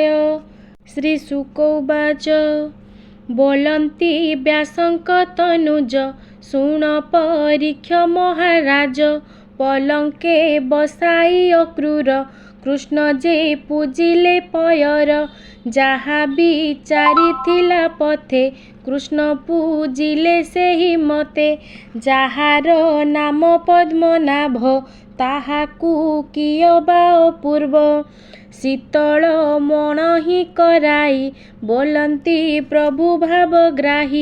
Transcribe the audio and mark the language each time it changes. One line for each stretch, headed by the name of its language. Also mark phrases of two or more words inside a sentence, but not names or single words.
Sanskrit: श्रीशुक उवाच
Odia: ବୋଲନ୍ତି ବ୍ୟାସଙ୍କ ତନୁଜ ଶୃଣ ପରୀକ୍ଷ ମହାରାଜ। ପଲଙ୍କେ ବସାଇ ଅକ୍ରୂର କୃଷ୍ଣ ଯେ ପୂଜିଲେ ପୟର। ଯାହା ବିଚାରିଥିଲା ପଥେ କୃଷ୍ଣ ପୂଜିଲେ ସେହି ମତେ। ଯାହାର ନାମ ପଦ୍ମନାଭ ତାହାକୁ କିୟ ବା ଅପୂର୍ବ। ଶୀତଳ ମଣ ହିଁ କରାଇ ବୋଲନ୍ତି ପ୍ରଭୁ ଭାବଗ୍ରାହୀ।